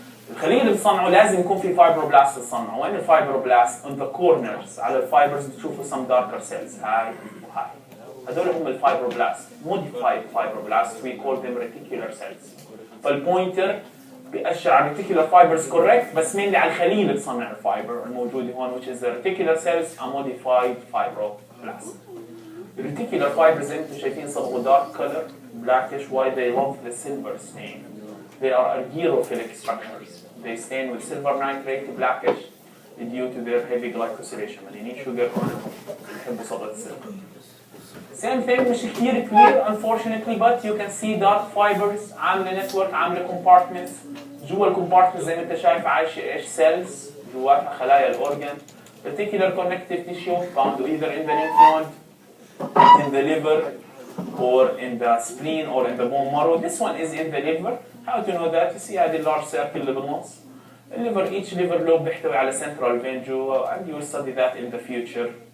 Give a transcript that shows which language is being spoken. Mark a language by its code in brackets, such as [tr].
[ar] الخلية اللي بتصنعه لازم يكون في fibroblasts تصنعه. وين الفايبروبلاست؟ [en] on the corners [ar] على الفايبرز بتشوفوا [en] some darker cells. [ar] هاي وهاي. هذول هم الفايبروبلاست. [en] modified fibroblasts we call them reticular cells. [ar] فالبوينتر بيأشر على [en] reticular fibers correct بس mainly [ar] على الخلية اللي بتصنع الفايبر الموجودة هون [en] which is the reticular cells a modified fibroblasts. The reticular fibers [ar] انتم شايفين صبغوا [en] dark color blackish why they love the silver stain. They are argyrophilic structures. They stain with silver nitrate blackish due to their heavy glycosylation. [ar] مليانين sugar بيحبوا صبغة السيلفر. [en] Same thing [ar] مش كتير [en] clear unfortunately but you can see dark fibers عاملة network عاملة compartments. [ar] جوا الكومبارتمنت زي ما انت شايف عايشة ايش cells جواتها خلايا الأورجان. [en] Reticular connective tissue found either in the lymph node, in the liver, or in the spleen or in the bone marrow. This one is in the liver. How to know that? You see هذه large circle [ar] اللي بالنص. [en] الليفر each liver lobe [ar] بيحتوي على [en] central vein جوا and you will study that in the future.